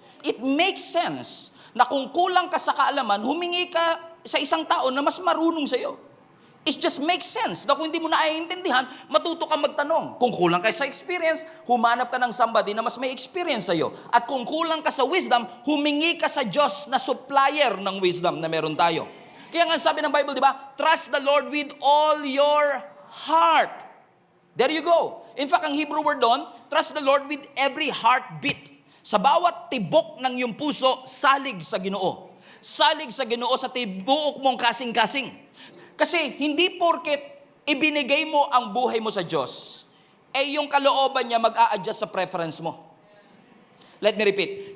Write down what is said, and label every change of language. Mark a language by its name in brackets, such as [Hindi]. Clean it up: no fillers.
[English] It makes sense [Filipino] na kung kulang ka sa kaalaman, humingi ka sa isang tao na mas marunong sa iyo. [English] It just makes sense [Filipino] na kung hindi mo naiintindihan, matuto ka magtanong. Kung kulang ka sa experience, humanap ka ng somebody na mas may experience sa iyo. At kung kulang ka sa wisdom, humingi ka sa Diyos na supplier ng wisdom na meron tayo. Kaya nga sabi ng Bible, di ba? [English] Trust the Lord with all your heart. There you go. In fact, [Filipino] ang [English] Hebrew word doon, trust the Lord with every heartbeat. [Filipino] Sa bawat tibok ng iyong puso, [Cebuano] salig sa Ginoo. Salig sa Ginoo sa tibuok mong kasing-kasing. [Filipino] Kasi hindi porket ibinigay mo ang buhay mo sa Diyos, yung kalooban niya mag-a-adjust sa preference mo. [English] Let me repeat.